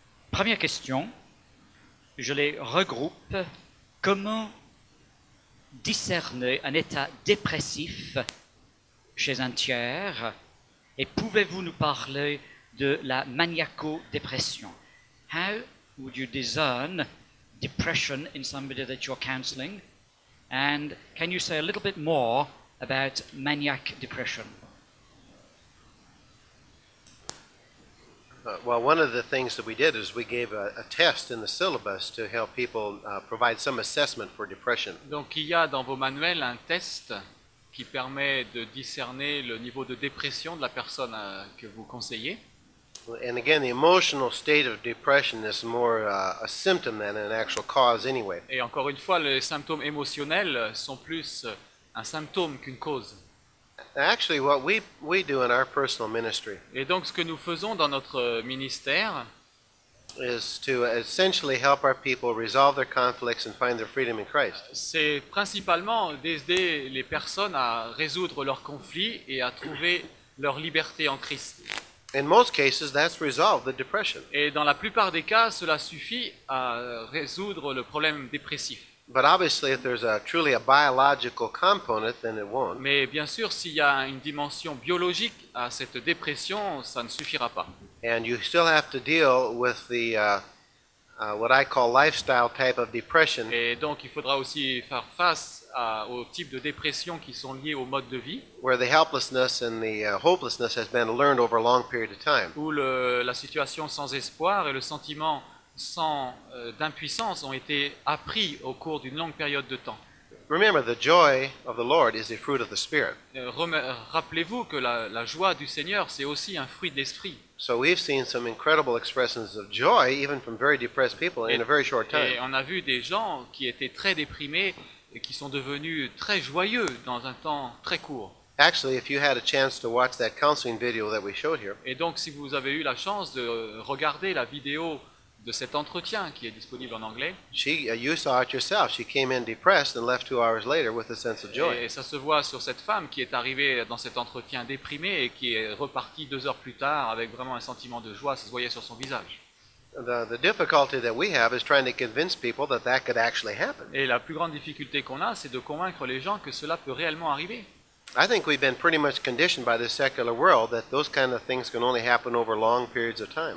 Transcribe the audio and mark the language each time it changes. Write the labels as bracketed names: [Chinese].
[French] Première question, je les regroupe. Comment discerner un état dépressif chez un tiers? Et pouvez-vous nous parler de la maniaco-dépression? [English] How would you discern depression in somebody that you're counseling? And can you say a little bit more about maniac depression? Well, one of the things that we did is we gave a test in the syllabus to help people provide some assessment for depression. [French] Donc il y a dans vos manuels un test qui permet de discerner le niveau de dépression de la personne que vous conseillez. [English] And again, the emotional state of depression is more a symptom than an actual cause anyway. [French] Et encore une fois, les symptômes émotionnels sont plus un symptôme qu'une cause. [English] Actually, what we do in our personal ministry [French] Et donc ce que nous faisons dans notre ministère, [English] is to essentially help our people resolve their conflicts and find their freedom in Christ. [French] c'est principalement d'aider les personnes à résoudre leurs conflits et à trouver leur liberté en Christ. [English] In most cases, that's resolved the depression. [French] Et dans la plupart des cas, cela suffit à résoudre le problème dépressif. [English] But obviously, if there's truly a biological component, then it won't. [French] Mais bien sûr, s'il y a une dimension biologique à cette dépression, ça ne suffira pas. [English] And you still have to deal with the what I call lifestyle type of depression, [French] Et donc, il faudra aussi faire face aux types de dépression qui sont liés au mode de vie, [English] where the helplessness and the hopelessness has been learned over a long period of time. [French] où la situation sans espoir et le sentiment d'impuissance ont été appris au cours d'une longue période de temps. [English] Remember, the joy of the Lord is a fruit of the Spirit. [French] Rappelez-vous que la joie du Seigneur, c'est aussi un fruit de l'esprit. [English] So we've seen some incredible expressions of joy, even from very depressed people, in a very short [French] Et [English] time. [French] on a vu des gens qui étaient très déprimés et qui sont devenus très joyeux dans un temps très court. [English] Actually, if you had a chance to watch that counseling video that we showed here, [French] Et donc, si vous avez eu la chance de regarder la vidéo de cet entretien qui est disponible en anglais, [English] you saw it yourself. She came in depressed and left 2 hours later with a sense of joy. [French] et ça se voit sur cette femme qui est arrivée dans cet entretien déprimée et qui est repartie 2 heures plus tard avec vraiment un sentiment de joie, ça se voyait sur son visage. [English] The difficulty that we have is trying to convince people that that could actually happen. [French] Et la plus grande difficulté qu'on a, c'est de convaincre les gens que cela peut réellement arriver. [English] I think we've been pretty much conditioned by the secular world that those kind of things can only happen over long periods of time.